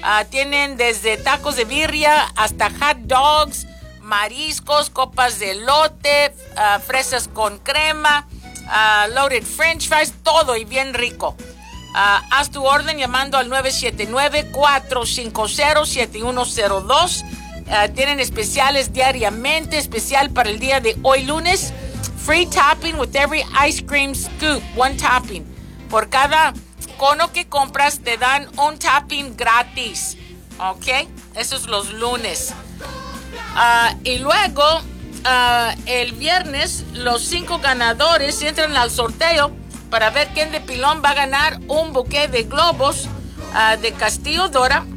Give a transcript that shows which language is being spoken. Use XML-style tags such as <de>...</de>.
<es>Tienen desde tacos de birria hasta hot dogs, mariscos, copas de elote, fresas con crema, loaded french fries, todo y bien rico. Haz tu orden llamando al 979-450-7102. Tienen especiales diariamente, especial para el día de hoy lunes.</es> <en>Free topping with every ice cream scoop, one topping.</en> <es>Por cada cono que compras te dan un topping gratis, ¿ok? Eso es los lunes. Y luego, el viernes, los cinco ganadores entran al sorteo para ver quién de pilón va a ganar un buque de globos de Castillo Dora.</es>